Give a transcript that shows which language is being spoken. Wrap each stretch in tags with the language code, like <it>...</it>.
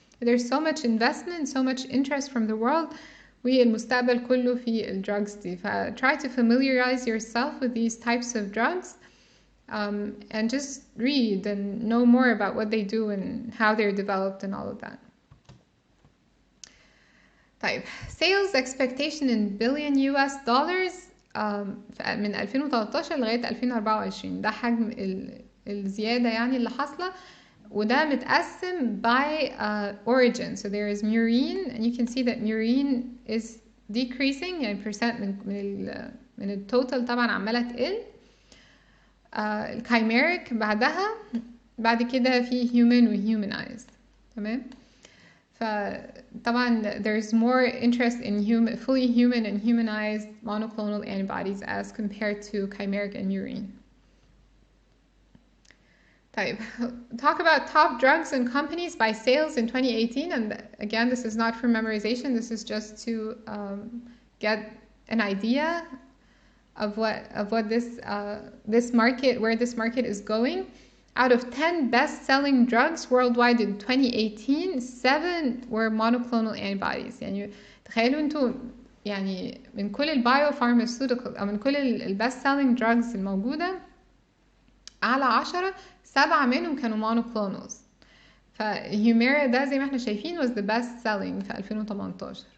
<en>There's so much investment, so much interest from the world.</en> <ar>والمستقبل كله في الدراجز دي.</ar> <en>try to familiarize yourself with these types of drugs and just read and know more about what they do and how they're developed and all of that. طيب sales expectation in billion US dollars</en> <ar>من 2013 لغاية 2024. ده حجم الزيادة يعني اللي حاصلة، وده متقسم</ar> <en>by origin. So there is murine and you can see that murine is decreasing يعني percent</en> <ar>من التوتال طبعا عمالة تقل. الكايميريك بعد كده في human و humanized. تمام.</ar> <en>فطبعا there's more interest in fully human and humanized monoclonal antibodies as compared to chimeric and murine. طيب, talk about top drugs and companies by sales in 2018, and again this is not for memorization, this is just to get an idea of what this market, where this market is going. Out of 10 best-selling drugs worldwide in 2018, 7 were monoclonal antibodies.</en> <ar>يعني تخيلوا انتوا يعني من كل البايوفارماسيوتيكال او من كل البست-selling drugs الموجودة، على 10 7 منهم كانوا monoclonals. فهيوميرا ده زي ما احنا شايفين</ar> <en>was the best selling</en> <ar>في 2018.</ar>